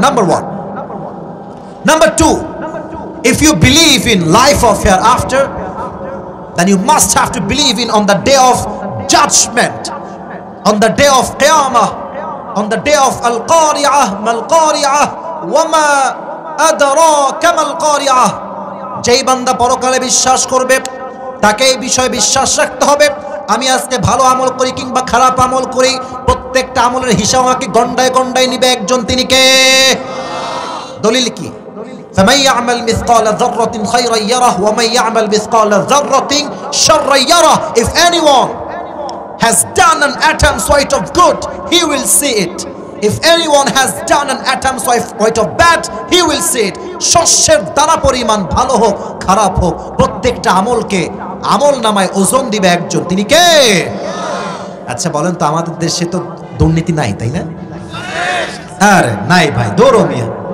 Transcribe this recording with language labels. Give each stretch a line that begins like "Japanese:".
English: Number 1। Number 2, if you believe in life of hereafter, then you must have to believe in on the day of judgment, on the day of qiyamah, on the day of al-qari'ah,
Arabic: mal-qari'ah, wama adraka mal-qari'ah।
Bangla: যেই বান্দা পরকালে বিশ্বাস করবে, তাকে এই বিষয়ে বিশ্বাস রাখতে হবে, আমি আজকে ভালো আমল করি কিংবা খারাপ আমল করি, প্রত্যেকটা আমলের হিসাব আমাকে গন্ডায় গন্ডায় নিবে একজন, তিনি কে? দলিল কি?
Arabic: فمن يعمل مثقال ذرة خيرا يره ومن يعمل مثقال ذرة شرا يره.
English: If anyone has done an atom's weight of good, he will see it. If anyone has done an atom's weight of bad, he will see it.
Bangla: শস্যের দানা পরিমাণ ভালো হোক খারাপ হোক, প্রত্যেকটা আমলকে আমল নামায় ওজন দিবে একজন, তিনি কে? আচ্ছা বলেন তো, আমাদের দেশে তো দুর্নীতি নাই, তাই না? আরে নাই ভাই, দৌড়ো মিয়া।